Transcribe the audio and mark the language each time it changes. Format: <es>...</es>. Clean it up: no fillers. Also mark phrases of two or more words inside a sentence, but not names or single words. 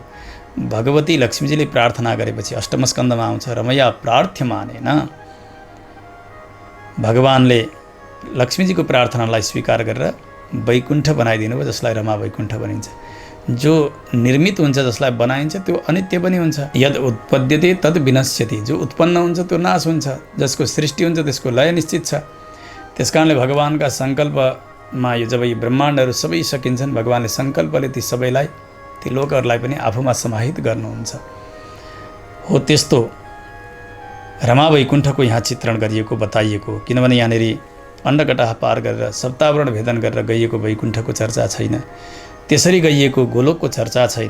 <ne>भगवती लक्ष्मीजीले प्रार्थना गरेपछि अष्टम स्कन्धमा आउँछ</ne> <sa>रमया प्रार्थ्यमानेन,</sa> <ne>भगवानले लक्ष्मीजीको प्रार्थनालाई स्वीकार गरेर वैकुण्ठ बनाइदिनु भयो, जसलाई रमा वैकुण्ठ भनिन्छ। जो निर्मित हुन्छ, जसलाई बनाइन्छ त्यो अनित्य पनि हुन्छ।</ne> <sa>यद उत्पद्यते तद विनश्यति,</sa> <ne>जो उत्पन्न हुन्छ त्यो नाश हुन्छ, जसको सृष्टि हुन्छ त्यसको लय निश्चित छ। त्यसकारणले भगवानका सङ्कल्प मा यो जब यी ब्रह्माण्डहरू सबै सकिन्छन् भगवानले सङ्कल्पले ती सबैलाई ती लोकहरूलाई पनि आफूमा समाहित गर्नुहुन्छ। हो त्यस्तो रमा वैकुण्ठको यहाँ चित्रण गरिएको बताइएको, किनभने यहाँनिर अन्डकटाह पार गरेर सप्तावरण भेदन गरेर गइएको वैकुण्ठको चर्चा छैन, त्यसरी गइएको गोलोकको चर्चा छैन।</ne>